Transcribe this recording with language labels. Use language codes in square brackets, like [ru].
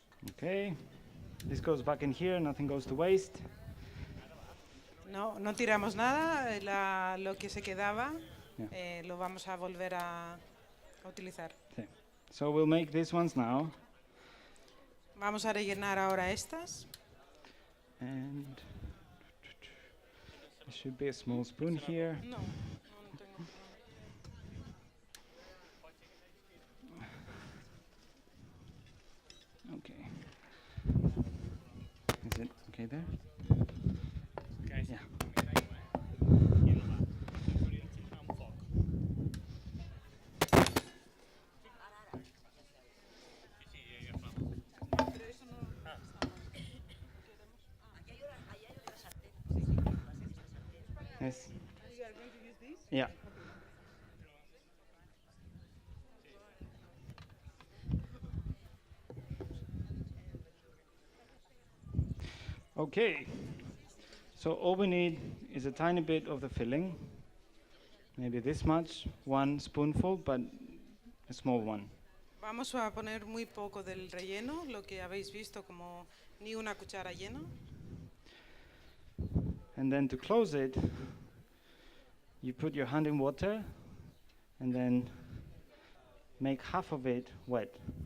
[en] Okay, this goes back in here, nothing goes to waste. [es] No, no tiramos nada, lo que se quedaba [en] Yeah. [es] lo vamos a volver a utilizar. [en] Okay. So we'll make these ones now. [es] Vamos a rellenar ahora estas. [en] And there should be a small spoon here. [es] No, no tengo. [en] Okay. Is it okay there? Yeah. Yes. Yeah. Okay, so all we need is a tiny bit of the filling, maybe this much, 1 spoonful, but a small one. [es] Vamos a poner muy poco del relleno, lo que habéis visto como ni una cuchara llena. [en] And then to close it, you put your hand in water and then make half of it wet.